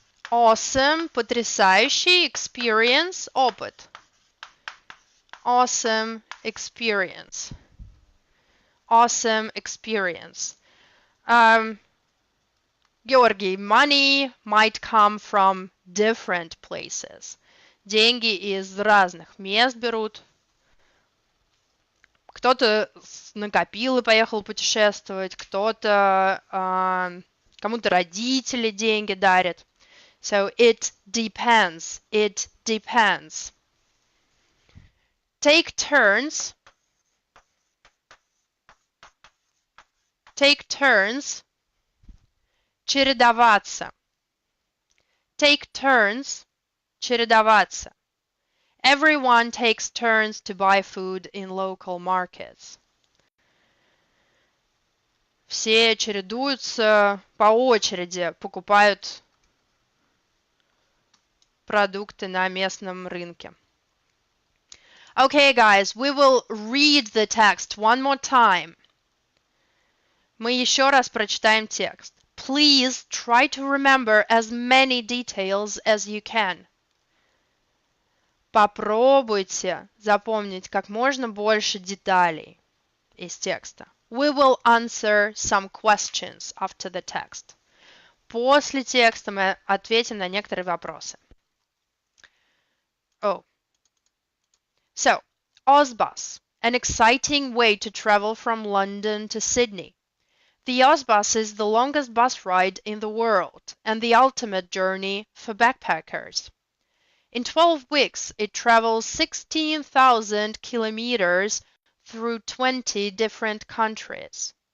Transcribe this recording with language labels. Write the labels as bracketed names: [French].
[English] Awesome, потрясающий, experience, опыт. Awesome experience. Awesome experience. Георгий, money might come from different places. [Russian] Деньги из разных мест берут. Кто-то накопил и поехал путешествовать, кто-то, кому-то родители деньги дарят. [English] So it depends. It depends. Take turns. Take turns. Чередоваться. Take turns. Чередоваться. Everyone takes turns to buy food in local markets. [Russian] Все чередуются по очереди, покупают продукты на местном рынке. [English] Okay, guys, we will read the text one more time. [Russian] Мы еще раз прочитаем текст. [English] Please try to remember as many details as you can. [Russian] Попробуйте запомнить как можно больше деталей из текста. [English] We will answer some questions after the text. [Russian] После текста мы ответим на некоторые вопросы. [English] So, Ozbus, an exciting way to travel from London to Sydney. The Ozbus is the longest bus ride in the world and the ultimate journey for backpackers. In 12 weeks, it travels 16,000 kilometers through 20 different countries.